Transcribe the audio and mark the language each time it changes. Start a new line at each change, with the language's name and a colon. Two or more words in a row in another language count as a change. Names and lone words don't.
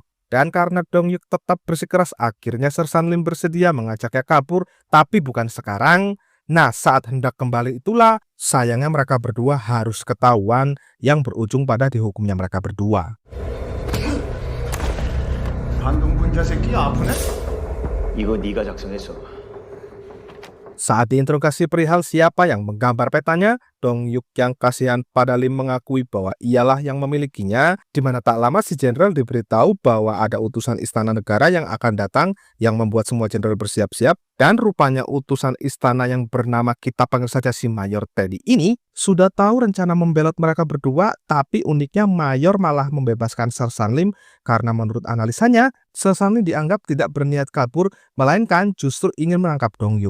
Indonesian: Dan karena Dong-yuk tetap bersikeras, akhirnya Sersan Lim bersedia mengajaknya kabur, tapi bukan sekarang. Nah, saat hendak kembali itulah, sayangnya mereka berdua harus ketahuan yang berujung pada dihukumnya mereka berdua.
Korean: 반동분자 새끼 아프네? 이거 네가 작성했어.
Indonesian: Saat diinterogasi perihal siapa yang menggambar petanya, Dong-yuk yang kasihan pada Lim mengakui bahwa ialah yang memilikinya, di mana tak lama si jenderal diberitahu bahwa ada utusan istana negara yang akan datang yang membuat semua jenderal bersiap-siap, dan rupanya utusan istana yang bernama kita panggil saja si Mayor Teddy ini sudah tahu rencana membelot mereka berdua, tapi uniknya Mayor malah membebaskan Sersan Lim karena menurut analisanya, Sersan Lim dianggap tidak berniat kabur, melainkan justru ingin menangkap Dong-yuk.